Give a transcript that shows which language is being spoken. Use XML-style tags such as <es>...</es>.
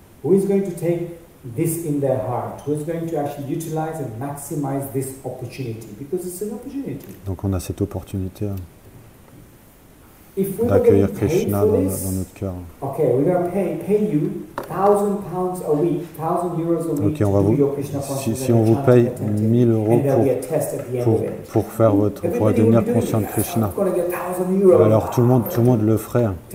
<en>Who is going to take this in their heart? Who is going to actually utilize and maximize this opportunity? Because it's an opportunity.</en> <fr>Donc on a cette opportunité d'accueillir Krishna dans notre cœur.</fr> <en>Okay, we're going to pay you £1,000 a week, €1,000 a week.</en> <fr>Ok, si on vous paye 1 000 € pour faire pour devenir conscient de Krishna, alors tout le monde le ferait.</fr>